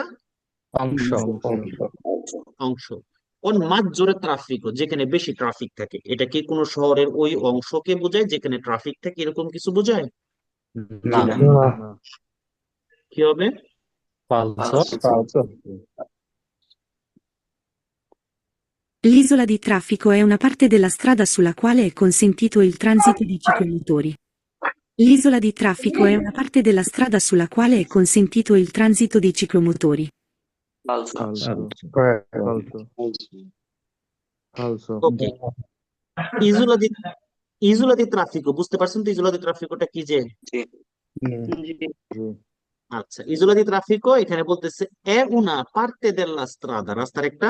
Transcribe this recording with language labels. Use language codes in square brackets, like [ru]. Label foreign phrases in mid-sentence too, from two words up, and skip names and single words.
[bn] অংশ অংশ। [it] con maggiore traffico, [bn] যেখানে বেশি ট্রাফিক থাকে। এটা কি কোনো শহরের ওই অংশকে বোঝায় যেখানে ট্রাফিক থাকে, এরকম কিছু বোঝায়? না, কি হবে? ফালসো [it] L'isola di traffico è una parte della strada sulla quale è consentito il transito di ciclomotori. L'isola di traffico è una parte della strada sulla quale è consentito il transito di ciclomotori. [bn] ফালসো ফালসো ওকে, ইসোলা দি [it] isola di traffico [bn] বুঝতে পারছেন তো? [it] isola di traffico [bn] কি যে? জি আচ্ছা, [it] isola di traffico [bn] এখানে বলতেছে [it] è una parte della strada, [bn] রাস্তার একটা